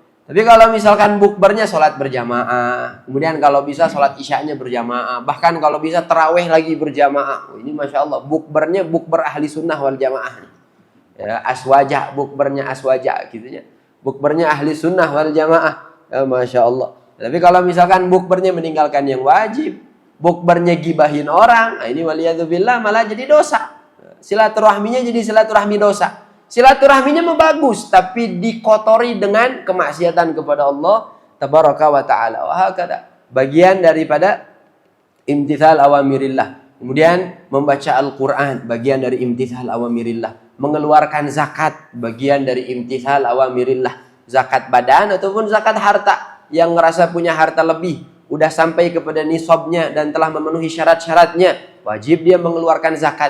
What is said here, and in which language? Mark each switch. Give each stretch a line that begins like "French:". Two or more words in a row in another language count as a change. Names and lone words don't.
Indonesian: Tapi kalau misalkan bukbernya sholat berjamaah, kemudian kalau bisa sholat isyanya berjamaah, bahkan kalau bisa tarawih lagi berjamaah, ini
Arabic: ما شاء الله
Indonesian: bukbernya bukber
Arabic: أهل السنة والجماعة,
Indonesian: ya, aswaja, bukbernya aswaja gitu ya, bukbernya
Arabic: أهل السنة والجماعة,
Indonesian: ya,
Arabic: ما شاء الله.
Indonesian: Tapi kalau misalkan bukbernya meninggalkan yang wajib, bukbernya gibahin orang, nah ini waliyadzubillah malah jadi dosa, silaturahminya jadi silaturahmi dosa. Silaturahminya bagus, tapi dikotori dengan kemaksiatan kepada
Arabic: الله تبارك وتعالى.
Indonesian: Wahakadha. Bagian daripada
Arabic: امتثال أوامر الله.
Indonesian: Kemudian membaca Al-Quran, bagian dari
Arabic: امتثال أوامر الله.
Indonesian: Mengeluarkan zakat, bagian dari
Arabic: امتثال أوامر الله.
Indonesian: Zakat badan ataupun zakat harta. Yang ngerasa punya harta lebih, udah sampai kepada nisabnya dan telah memenuhi syarat-syaratnya, wajib dia mengeluarkan zakat.